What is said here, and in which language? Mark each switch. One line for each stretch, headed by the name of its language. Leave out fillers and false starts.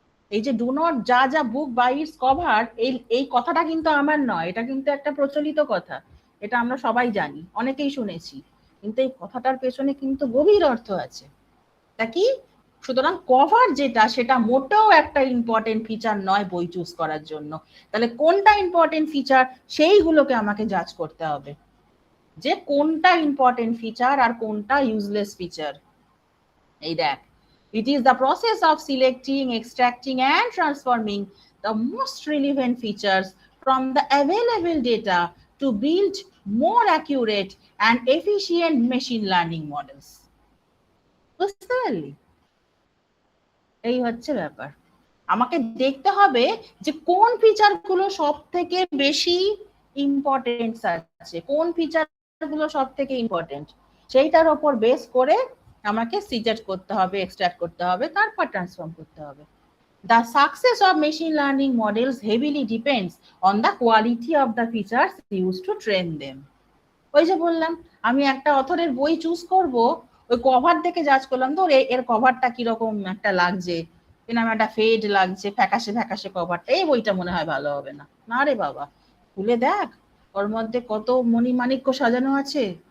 Bangla: এই যে
English: do not জাজ আ book by its cover,
Bangla: এই কথাটা কিন্তু আমার নয়, এটা কিন্তু একটা প্রচলিত কথা, এটা আমরা সবাই জানি, অনেকেই শুনেছি, কিন্তু এই কথাটার পেছনে কিন্তু গভীর অর্থ আছে। তা কি? সুতরাং কভার যেটা সেটা মোটেও একটা ইম্পর্টেন্ট ফিচার নয় বই চুজ করার জন্য। তাহলে কোনটা ইম্পর্টেন্ট ফিচার সেইগুলোকে আমাকে জাজ করতে হবে, যে কোনটা ইম্পর্টেন্ট ফিচার আর কোনটা ইউজলেস ফিচার। এই দেখ,
English: it is the process of selecting, extracting and transforming the most relevant features from the available data to build more accurate and efficient machine learning models.
Bangla: বুঝতে পারলি? এই হচ্ছে ব্যাপার, আমাকে দেখতে হবে যে কোন ফিচার গুলো সব থেকে বেশি ইম্পর্টেন্ট আছে, কোন ফিচার গুলো সব থেকে ইম্পর্টেন্ট, সেইটার উপর বেস করে আমাকে সিলেক্ট করতে হবে, এক্সট্রাক্ট করতে হবে, তারপর ট্রান্সফর্ম করতে হবে।
English: The success of machine learning models heavily depends on the quality of the features used to train them.
Bangla: ওই যে বললাম, আমি একটা অথরের বই চুজ করব, ওই কভার দেখে জাজ করলাম তো এর কভারটা কিরকম একটা লাগছে, কিরকম একটা ফেড লাগছে, ফ্যাকাশে ফ্যাকাশে কভারটা, এই বইটা মনে হয় ভালো হবে না। না রে বাবা, খুলে দেখ ওর মধ্যে কত মণিমাণিক্য সাজানো আছে।